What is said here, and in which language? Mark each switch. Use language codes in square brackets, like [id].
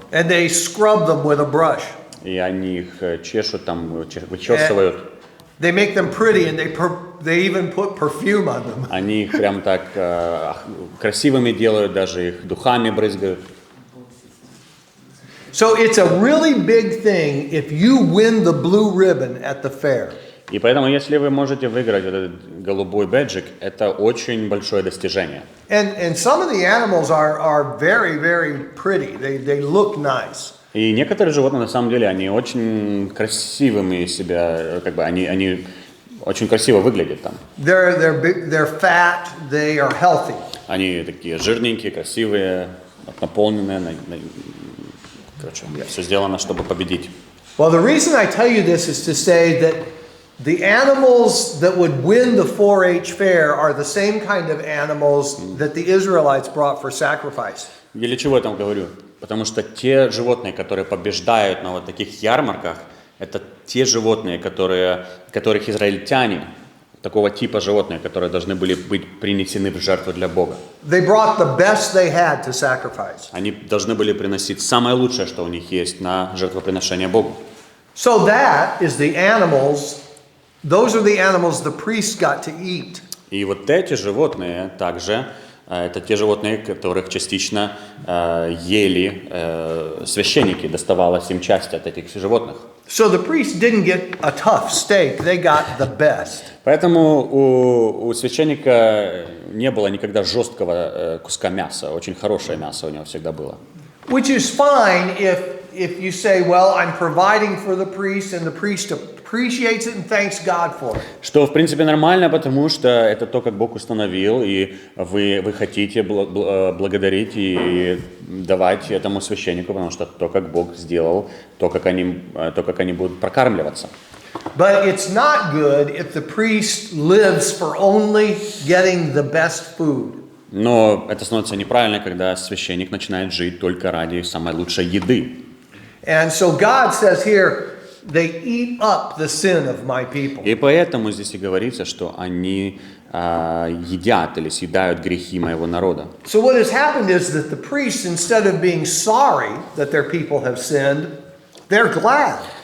[en] And they scrub them with a brush. [ru] И они их чешут, там, вычесывают. [en] They make them pretty and they even put perfume on them. [ru] Они их прям так красивыми делают, даже их духами брызгают. [en] So it's a really big thing if you win the blue ribbon at the fair. [ru] И поэтому, если вы можете выиграть этот голубой бэджик, это очень большое достижение. [en] And some of the animals are very, very pretty. They look nice. [ru] И некоторые животные, на самом деле, они очень красивыми себя, они очень красиво выглядят там. [en] They're fat, they are healthy. [ru] Они такие жирненькие, красивые, наполненные. Короче, все сделано, чтобы победить. [en] Well, the reason I tell you this is to say that the animals that would win the 4-H fair are the same kind of animals that the Israelites brought for sacrifice. [ru] Я для чего я там говорю? Потому что те животные, которые побеждают на вот таких ярмарках, это те животные, которых израильтяне, такого типа животные, которые должны были быть принесены в жертву для Бога. [en] They brought the best they had to sacrifice. [ru] Они должны были приносить самое лучшее, что у них есть, на жертвоприношение Богу. [en] So that is the animals, those are the animals the priests got to eat. [ru] И вот эти животные также, это те животные, которых частично ели священники, доставалась им часть от этих животных. [en] So the priests didn't get a tough steak, they got the best. [ru] Поэтому у священника не было никогда жесткого куска мяса, очень хорошее мясо у него всегда было. [en] Which is fine if you say, well, I'm providing for the priest and the priest appreciates it and thanks God for it. [ru] Что в принципе нормально, потому что это то, как Бог установил, и вы хотите благодарить и давать этому священнику, потому что то, как Бог сделал, то, как они будут прокармливаться. [en] But it's not good if the priest lives for only getting the best food. [ru] Но это становится неправильно, когда священник начинает жить только ради самой лучшей еды. [en] And so God says here, they eat up the sin of my people. [ru] И поэтому здесь и говорится, что они едят или съедают грехи моего народа. [en] So what has happened is that the priests, instead of being sorry that their people have sinned, they're glad.